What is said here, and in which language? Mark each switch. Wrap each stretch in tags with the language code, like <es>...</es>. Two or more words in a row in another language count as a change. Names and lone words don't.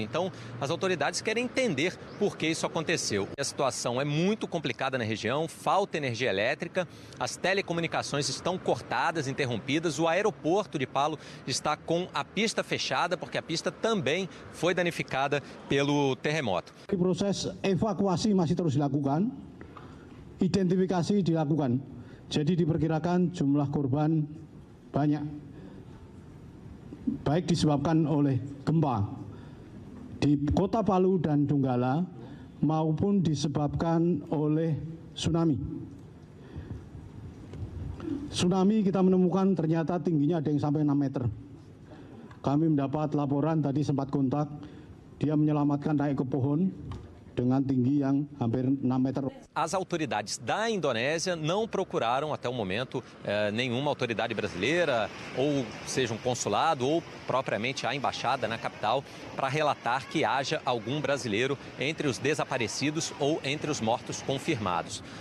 <pt>Então, as autoridades querem entender por que isso aconteceu. A situação é muito complicada na região, falta energia elétrica, as telecomunicações estão cortadas, interrompidas, o aeroporto de Palu está com a pista fechada, porque a pista também foi danificada pelo terremoto. O processo</pt> <id>evacuasi masih terus dilakukan, identifikasi dilakukan. Jadi diperkirakan jumlah korban banyak, baik disebabkan oleh gempa di kota Palu dan Donggala maupun disebabkan oleh tsunami. Tsunami kita menemukan ternyata tingginya ada yang sampai 6 meter. Kami mendapat laporan, tadi sempat kontak, dia menyelamatkan naik ke pohon dengan tinggi yang hampir 6 meter.</id> <pt>As autoridades da Indonésia não procuraram até o momento nenhuma autoridade brasileira, ou seja um consulado, ou propriamente a embaixada na capital, para relatar que haja algum brasileiro entre os desaparecidos ou entre os mortos confirmados.</pt>